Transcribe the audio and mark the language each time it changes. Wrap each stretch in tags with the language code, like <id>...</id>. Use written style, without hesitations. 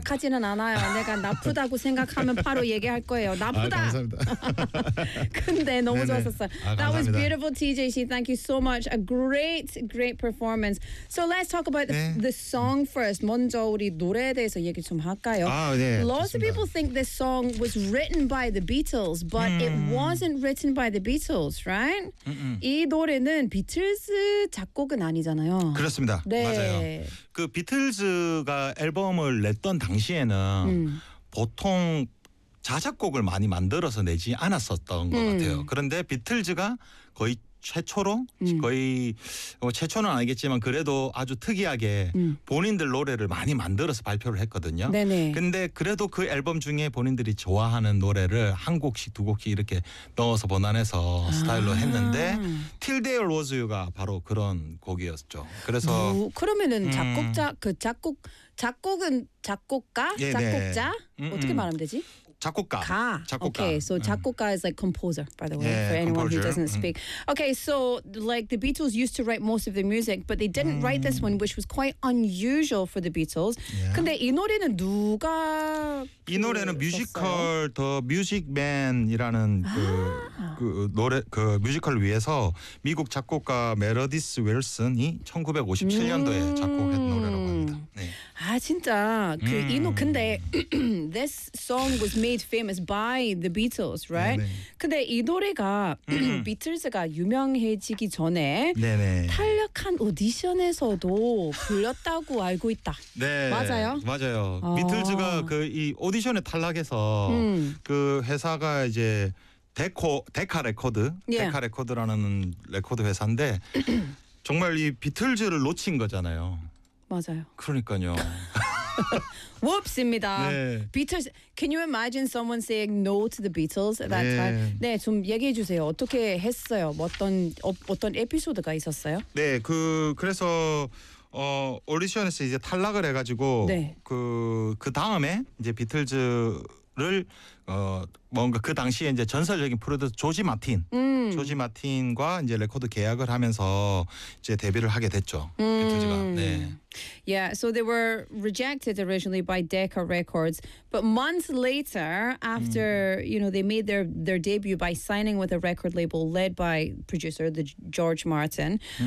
<ko>착하지는 않아요. 내가 나쁘다고 생각하면 바로 얘기할 거예요. 나쁘다. 아, 감사합니다. 근데 너무 네네. 좋았었어요. 아,</ko> <en>That was beautiful, TJC. Thank you so much. A great, great performance. So let's talk about the song first.</en> <ko>먼저 우리 노래에 대해서 얘기 좀 할까요? 아, 네.</ko> <en>Lots</en> <ko>좋습니다.</ko> <en>of people think this song was written by the Beatles, but it wasn't written by the Beatles, right?</en> <ko>이 노래는 비틀즈 작곡은 아니잖아요. 그렇습니다. 네. 맞아요. 그 비틀즈가 앨범을 냈던 당시에는 보통 자작곡을 많이 만들어서 내지 않았었던 것 같아요. 그런데 비틀즈가 거의 최초로 거의 최초는 아니겠지만 그래도 아주 특이하게 본인들 노래를 많이 만들어서 발표를 했거든요. 네네. 근데 그래도 그 앨범 중에 본인들이 좋아하는 노래를 한 곡씩 두 곡씩 이렇게 넣어서 보완해서 스타일로 했는데 Till They All Was You가 바로 그런 곡이었죠. 그래서 그러면은 작곡자 그 작곡은 작곡가 네네. 작곡자 어떻게 말하면 되지? 작곡가. 가. 작곡가.</ko> <en>Okay, so 작곡가 is like composer, by the way, for anyone composer. who doesn't speak. Okay, so like the Beatles used to write most of the music, but they didn't write this one, which was quite unusual for the Beatles. Yeah.</en> <ko>근데 이 노래는 누가? 이 노래는 뮤지컬 더 뮤직맨이라는 그 노래 그 뮤지컬을 위해서 미국 작곡가 메러디스 윌슨이 1957년도에 작곡한 노래라고 합니다. 네. 아 진짜 그 이 노 근데</ko> <en>this song was made famous by the Beatles, right?</en> <ko>네네. 근데 이 노래가 비틀즈가 유명해지기 전에 네네. 탄력한 오디션에서도 불렸다고 알고 있다. 네. 맞아요? 맞아요. 비틀즈가 그 이 오디션에 탈락해서 그 회사가 이제 데카 레코드, 데카 레코드라는 레코드 회사인데 정말 이 비틀즈를 놓친 거잖아요. 맞아요. 그러니까요. Whoops입니다. 네.</ko> <en>Beatles, can you imagine someone saying no to the Beatles at that</en> <ko>네.</ko> <en>time?</en> <ko>네, 좀 얘기해 주세요. 어떻게 했어요? 어떤 에피소드가 있었어요? 네, 그래서 오디션에서 이제 탈락을 해가지고 네. 그 다음에 이제 비틀즈 를 뭔가 그 당시에 이제 전설적인 프로듀서 조지 마틴, 조지 마틴과 이제 레코드 계약을 하면서 이제 데뷔를 하게 됐죠. 비틀즈가. 네.</ko> <en>Yeah, so they were rejected originally by Decca Records, but months later, after you know they made their debut by signing with a record label led by producer the George Martin.</en>